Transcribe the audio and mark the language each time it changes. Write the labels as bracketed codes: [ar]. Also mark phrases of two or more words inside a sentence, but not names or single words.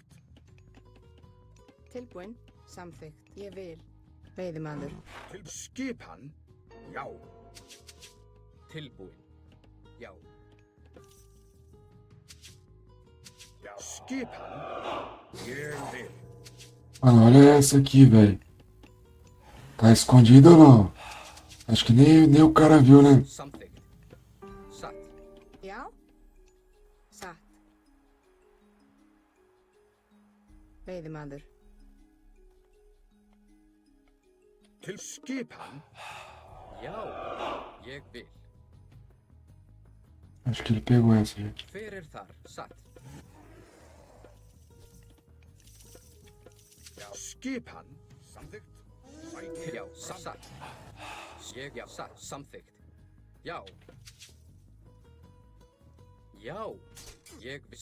[is] Tilbúin, samþykkt, ég vil. Veiðimaður. Til skipan, já. Tilbúin. Já. Já, skipan, ég vil. [pt] Mano, olha essa aqui, velho. Tá escondido ou não? Acho que nem o cara viu, né? [is] Samþykkt. Satt. Já. Satt. Veiðimaður. Til skipan. Já, ég vil. [pt] Acho que ele pegou essa, gente. [is] Hver þar? Satt. Já, skipan. Samþykkt. Já, satt. Já, satt. Samþykkt. Já. Já. Ég vil.